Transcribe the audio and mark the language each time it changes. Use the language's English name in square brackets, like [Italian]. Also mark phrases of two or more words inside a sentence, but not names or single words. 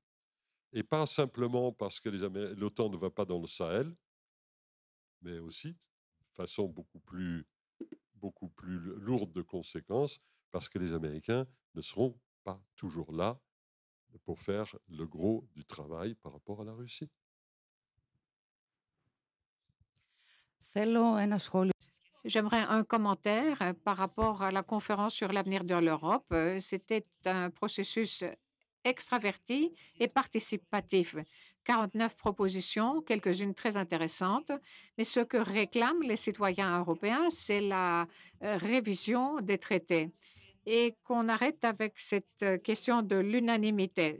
[French] Et pas simplement parce que l'OTAN ne va pas dans le Sahel, mais aussi de façon beaucoup plus lourde de conséquences, parce que les Américains ne seront pas toujours là pour faire le gros du travail par rapport à la Russie. [Greek] Θέλω ένα σχόλιο. [French] J'aimerais un commentaire par rapport à la conférence sur l'avenir de l'Europe. C'était un processus extraverti et participatif. 49 propositions, quelques-unes très intéressantes, mais ce que réclament les citoyens européens, c'est la révision des traités et qu'on arrête avec cette question de l'unanimité.